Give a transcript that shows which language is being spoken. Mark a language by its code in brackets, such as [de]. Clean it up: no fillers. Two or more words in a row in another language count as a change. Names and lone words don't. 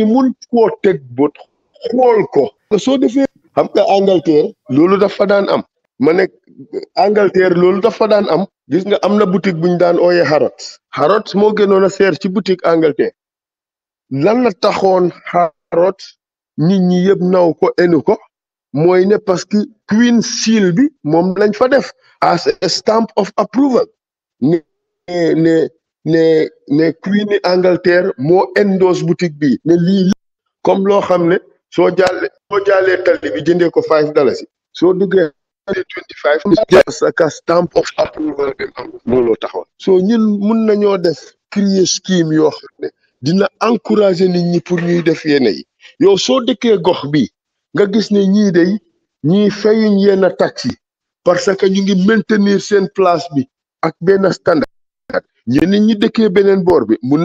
[wo] mun koo teg bot xool ko soo defee xam nga Angleterre loolu dafa daan am ma nekk Angleterre loolu dafa daan am gis nga am na boutique buñ daan ooyee Harrods moo gënoon a seer ci boutique Angleterre lan la taxoon Harrods nit ñi yëpp naw ko enu ko mooy ne parce que [en] Queen seal [wo] bi moom lañ fa def [en] as a stamp of approval [wo] ne Queen Angleterre moo endorse boutique bi ne lii comme loo xam ne soo jaalee tali bi jëndee ko $5 soo duggee 25 ka [en] stamp of approval [wo] bi am looloo taxoon soo ñun mun nañoo def créer scheme yoo xam ne dina encourager nit ñi pour ñuy def yenn yi yow soo dëkkee gox bi nga gis ne ñii day ñii fayuñ yenn taxi parce que ñu ngi maintenir seen place bi ak benn standard ñeneen ñi dëkkee beneen boor bi mun